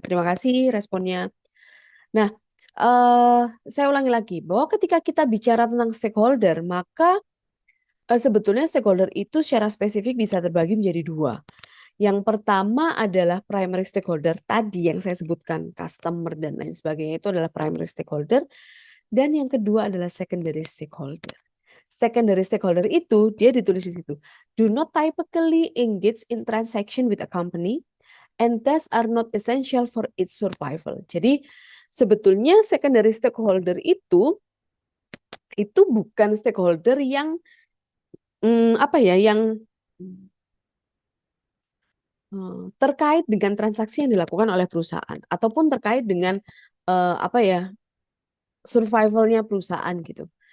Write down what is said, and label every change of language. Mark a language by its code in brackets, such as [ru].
[id] Terima kasih responnya. Nah, saya ulangi lagi bahwa ketika kita bicara tentang stakeholder, maka sebetulnya stakeholder itu secara spesifik bisa terbagi menjadi dua. Yang pertama adalah primary stakeholder tadi yang saya sebutkan, customer dan lain sebagainya, itu adalah primary stakeholder. Dan yang kedua adalah secondary stakeholder. Secondary stakeholder itu dia ditulis di situ. [en] Do not typically engage in transaction with a company and thus are not essential for its survival. [id] Jadi sebetulnya secondary stakeholder itu bukan stakeholder yang yang terkait dengan transaksi yang dilakukan oleh perusahaan ataupun terkait dengan survivalnya perusahaan gitu.